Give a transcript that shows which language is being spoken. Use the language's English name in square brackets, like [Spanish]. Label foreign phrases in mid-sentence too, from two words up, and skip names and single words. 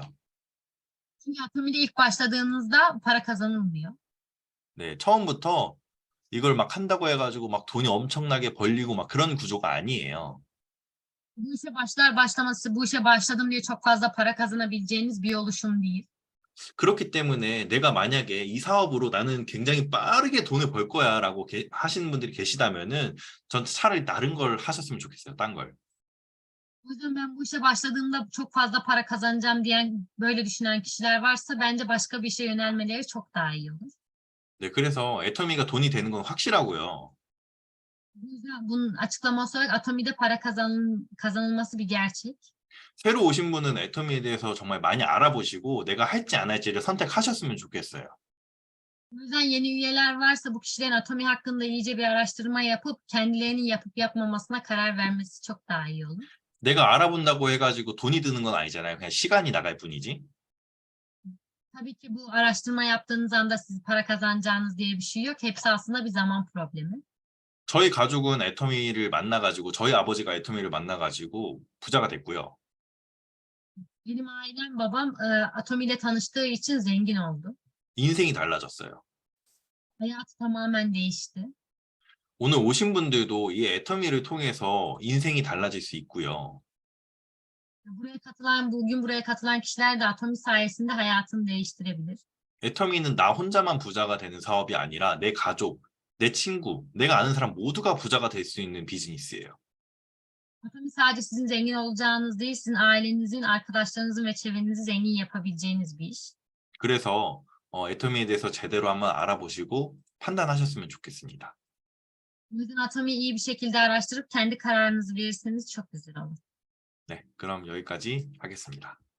[Turkish] Çünkü Atomi'de ilk başladığınızda para kazanılmıyor. [Korean] 네, 처음부터 이걸 막 한다고 해가지고 막 돈이 엄청나게 벌리고 막 그런 구조가 아니에요. [Turkish] Bu işe bu işe başladım diye çok fazla para kazanabileceğiniz bir oluşum değil. [Korean] 그렇기 때문에 내가 만약에 이 사업으로 나는 굉장히 빠르게 돈을 벌 거야라고 하시는 분들이 계시다면은 전 차라리 다른 걸 하셨으면 좋겠어요. 딴 걸. [Turkish] O yüzden ben bu işe başladığımda çok fazla para kazanacağım diyen, böyle düşünen kişiler varsa bence başka bir işe yönelmeleri çok daha iyi olur. [Korean] 네, 그래서 애터미가 돈이 되는 건 확실하고요. [Turkish] Bu yüzden bunun açıklaması olarak Atomi'de para kazanılması bir gerçek. [Korean] 새로 오신 분은 애터미에 대해서 정말 많이 알아보시고 내가 할지 안 할지를 선택하셨으면 좋겠어요. [Turkish] O yüzden yeni üyeler varsa bu kişilerin Atomi hakkında iyice bir araştırma yapıp kendilerinin yapıp yapmamasına karar vermesi çok daha iyi olur. [Korean] 내가 알아본다고 해가지고 돈이 드는 건 아니잖아요. 그냥 시간이 나갈 뿐이지. [Turkish] Tabii ki bu araştırma yaptığınız anda siz para kazanacağınız diye bir şey yok. Hepsi aslında bir zaman problemi. [Korean] 저희 가족은 애터미를 만나가지고 저희 아버지가 애터미를 만나가지고 부자가 됐고요. [Turkish] Benim ailem, babam Atom ile tanıştığı için zengin oldu. [Korean] 인생이 달라졌어요. [Turkish] Hayatı tamamen değişti. [Korean] 오늘 오신 분들도 이 애터미를 통해서 인생이 달라질 수 있고요. [Turkish] Bugün buraya katılan kişiler de Atom sayesinde hayatını değiştirebilir. [Korean] 애터미는 나 혼자만 부자가 되는 사업이 아니라 내 가족, 내 친구, 내가 아는 사람 모두가 부자가 될 수 있는 비즈니스예요. [Turkish] Atom sadece sizin zengin olacağınız değil, sizin ailenizin, arkadaşlarınızın ve çevrenizi zengin yapabileceğiniz bir iş. [Korean] 그래서 애터미에 대해서 제대로 한번 알아보시고 판단하셨으면 좋겠습니다. [Turkish] O yüzden Atom'u iyi bir şekilde araştırıp kendi kararınızı verirseniz çok güzel olur. [Korean] 네, 그럼 여기까지 하겠습니다.